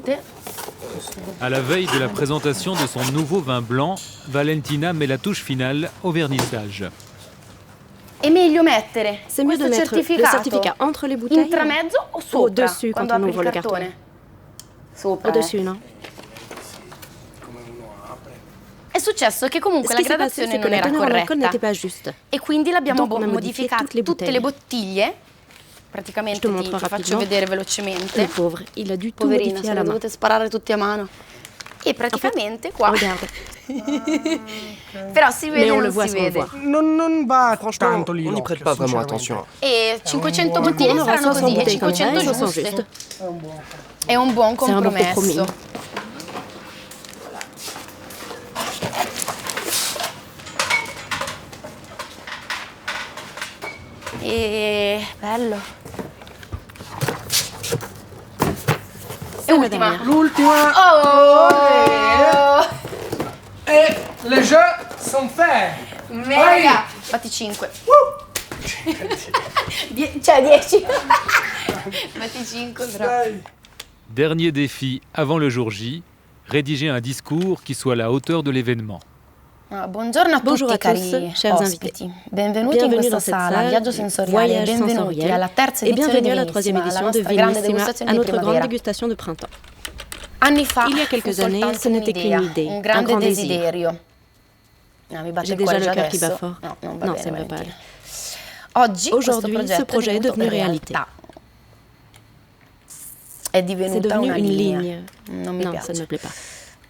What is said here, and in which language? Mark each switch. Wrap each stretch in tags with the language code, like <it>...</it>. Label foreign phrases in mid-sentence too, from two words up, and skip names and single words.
<fr>À la veille de la présentation de son nouveau vin blanc, Valentina met la touche finale au vernissage. C'est mieux de mettre le certificat entre les bouteilles ou au-dessus quand on ouvre le carton. Au-dessus, non?</fr> <it>È successo che comunque la gradazione non era corretta e quindi l'abbiamo modificato tutte le bottiglie. Praticamente ti faccio vedere velocemente. Poverina, se le dovete sparare tutti a mano. E praticamente qua. Però si vede o non si vede. Non va tanto lì.</it> <fr>On n'y prête pas vraiment attention.</fr> <it>E 500 bottiglie saranno così e 500 giuste. È un buon compromesso. E bello. E ultima. L'ultima. Oh!</it> <fr>E les jeux sont faits.</fr> <it>Mega. Fatti 5. Cioè 10. Fatti 5 però.</it> <fr>Dernier défi avant le jour J, rédiger un discours qui soit à la hauteur de l'événement.</fr> <it>Buongiorno a tutti cari ospiti, benvenuti in questa sala Viaggio Sensoriale, benvenuti alla terza edizione di Vinissima, la nostra grande degustazione di primavera. Anni fa</it> <fr>il y a quelques années, ce n'était qu'une idée,</fr> <it>un grande desiderio.</it> <fr>J'ai déjà le cœur qui bat fort. Non, ça ne va pas aller. Aujourd'hui, ce projet est devenu réalité. C'est devenu une ligne. Non, ça ne me plaît pas.</fr>